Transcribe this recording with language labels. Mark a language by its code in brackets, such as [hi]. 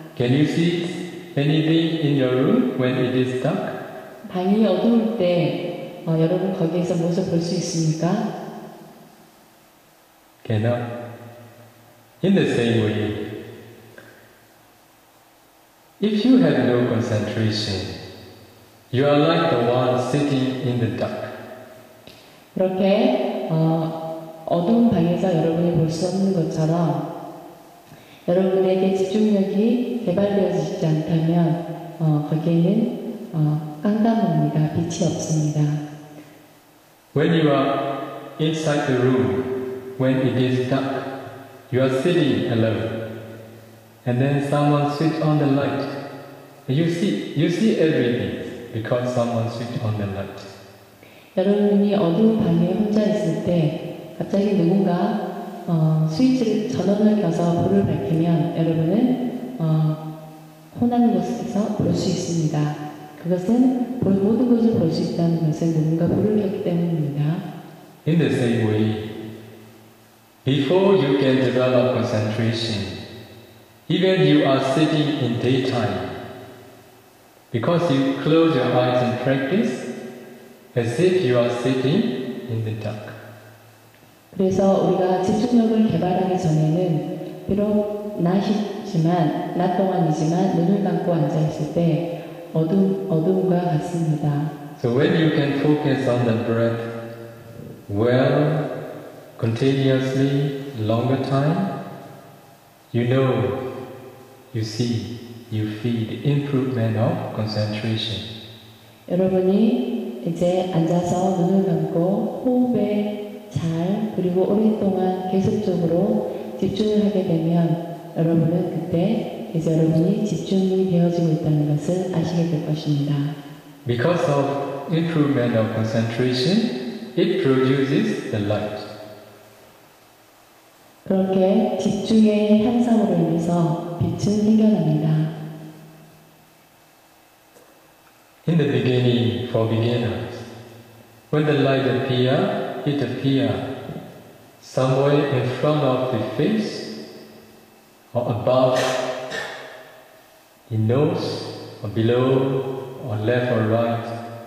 [en] Can you see anything in your room when it is dark? [ko] 방이 어두울 때 여러분 거기에서 무엇을 볼 수 있습니까? [en] Cannot. In the same way, if you have no concentration, you are like the one sitting in the dark. [ko] 그렇게 어두운 방에서 여러분이 볼 수 없는 것처럼 여러분에게 집중력이 개발되어지지 않다면 거기에는 깜깜합니다. 빛이 없습니다. [en] When you are inside the room, when it is dark, you are sitting alone, and then someone switch on the light. You see everything because someone switch on the light. [ko] 여러분이 어두운 방에 혼자 있을 때 갑자기 누군가 전원을 켜서 불을 밝히면 여러분은 혼한 곳에서 볼 수 있습니다. 그것은 모든 것을 볼 수 있다는 것은 누군가 불을 켰기 때문입니다. [en] In the same way, before you can develop concentration, even you are sitting in daytime, because you close your eyes and practice, as if you are sitting in the dark. [ko] 그래서 우리가 집중력을 개발하기 전에는 비록 낮 동안이지만 눈을 감고 앉아 있을 때 어두움과 같습니다. [en] So when you can focus on the breath well, continuously, longer time, you know, you see you feel the improvement of concentration. [ko] 여러분이 이제 앉아서 눈을 감고 호흡에 잘 그리고 오랫동안 계속적으로 집중을 하게 되면 여러분은 그때 이제 여러분이 집중이 되어지고 있다는 것을 아시게 될 것입니다. [en] Because of improvement of concentration, it produces the light. [ko] 그렇게 집중의 향상으로 인해서 빛은 생겨납니다. [en] In the beginning, for beginners, when the light appears, it appears somewhere in front of the face, or above the nose, or below, or left or right.